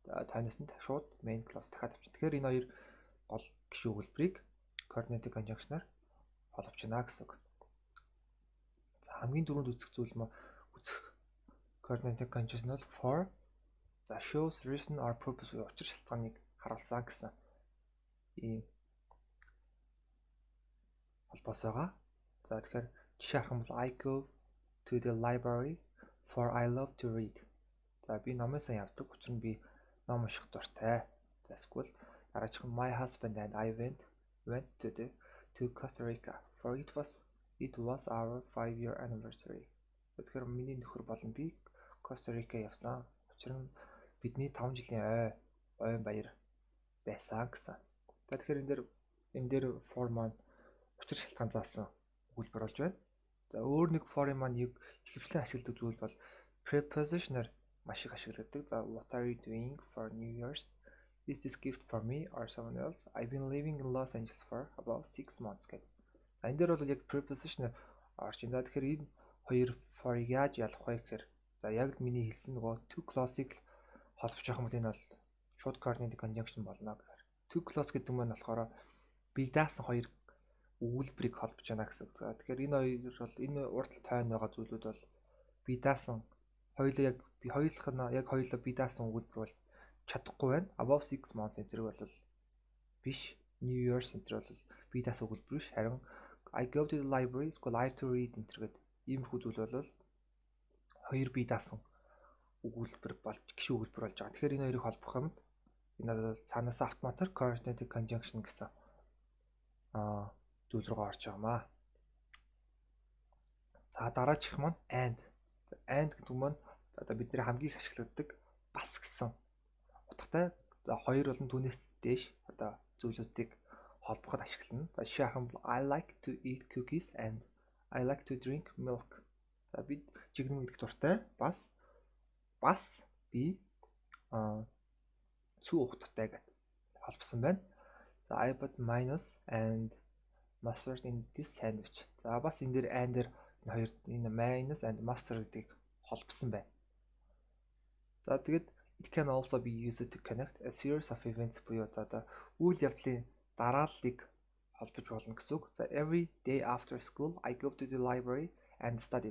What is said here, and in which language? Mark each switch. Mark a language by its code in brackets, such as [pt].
[mn] Танаас нь шууд main clause дахиад авчих. Тэгэхээр энэ хоёр гол гишүүн өгүүлбэрийг coordinating conjunction-аар холбож байна гэсэн үг. За хамгийн түрүүнд үзэх зүйл coordinating conjunction бол for, за [en] shows reason or purpose [mn] буюу учир шалтгааныг харуулсан гэсэн ийм холбоос байгаа. За тэгэхээр жишээ харах юм бол [en] I go to the library for I love to read. [mn] За би номын сан явдаг. Учир нь би ном унших дуртай. За эсвэл дараачих нь [en] my husband and I went to Costa Rica for it was our 5-year anniversary. [mn] Тэгэхээр миний нөхөр болон би Costa Rica явсан. Учир нь бидний 5 жилийн ойн баяр байсан гэсэн. За тэгэхээр энэ дээр for маань учир шалтгаан заасан өгүүлбэр болж байна. За өөр нэг for-ын маань ихэвчлэн ашигладаг зүйл бол preposition-аар маш их ашигладаг. [en] За what are you doing for New Year's? Is this gift for me or someone else? I've been living in Los Angeles for about 6 months [mn] гэдэг. За энэ дээр бол яг preposition орж байна. Тэгэхээр энэ хоёр for-ыг яаж ялах вэ гэхээр за яг л миний хэлсэн нөгөө two clause-ыг холбож явах юм бол энэ бол short coordinating conjunction болно гэхээр. Two clause гэдэг нь болохоор бие даасан хоёр өгүүлбэрийг холбож байна гэсэн үг. Тэгэхээр энэ хоёр бол энэ урд тойрон байгаа зүйлүүд бол бие даасан хоёулаа яг хоёулаа бие даасан өгүүлбэр бол чадахгүй байна. [en] Above 6 months [mn] энэ бол биш. New Year's энэ бол бие даасан өгүүлбэр биш. Харин [en] I go to the library, school I have to read [mn] энэ гэдэг иймэрхүү зүйл бол хоёр бие даасан өгүүлбэр болж гişүү өгүүлбэр болж байгаа. Тэгэхээр энэ хоёрыг холбох юм энэ бол цаанаас автоматар coordinating conjunction гэсэн зүйл рүү орж байгаамаа. За дараачих маань and гэдэг маань одоо бидний хамгийн их ашигладаг бас гэсэн утгатай. За хоёр болон түүнээс дээш одоо зүйлүүдийг холбоход ашиглана. За жишээ харах юм бол [en] I like to eat cookies and I like to drink milk. [mn] За би жигнэм идэх дуртай. Бас би цүү уух дуртай гэдэг холбосон байна. [en] За I put mayonnaise and mustard in this sandwich. [mn] За бас энэ дээр and дээр энэ [en] mayonnaise and mustard [mn] гэдгийг холбосон байна. За тэгээд [en] it can also be used to connect a series of events [mn] буюу одоо үйл явдлын дарааллыг холбож болно гэсэн үг. [en] За every day after school I go to the library and study.